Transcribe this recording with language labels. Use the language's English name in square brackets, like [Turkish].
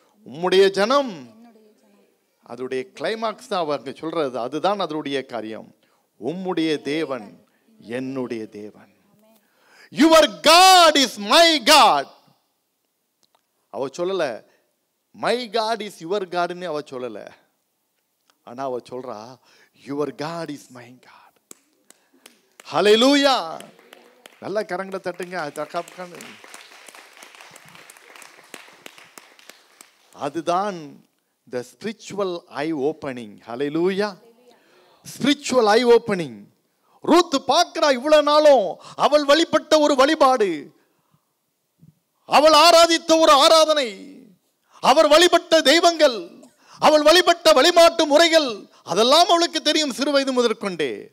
[Tamil] உம்முடைய ஜனம், அதோடைய கிளைமாக்ஸ் தான் அவங்க சொல்றது. அதுதான் அதனுடைய காரியம். உம்முடைய தேவன் என்னுடைய தேவன். [English] Your God is my God. [Tamil] அவ சொல்லல [English] my God is your God [Tamil] ன்னு அவ சொல்லல. ஆனா அவ சொல்றா [English] your God is my God. Hallelujah. [Tamil] நல்ல கரங்களை தட்டுங்க. அதுதான் [English] the spiritual eye opening. Hallelujah. Spiritual eye opening. [Tamil] Ruth பார்க்கிறா, இவ்வளவு நாளும் அவள் வழிபட்ட ஒரு வழிபாடு, அவள் ஆராதித்த ஒரு ஆராதனை, அவர் வழிபட்ட தெய்வங்கள், அவள் வழிபட்ட வழிபாட்டு முறைகள், அதெல்லாம் அவளுக்கு தெரியும் சிறு வயது முதற்கொண்டே.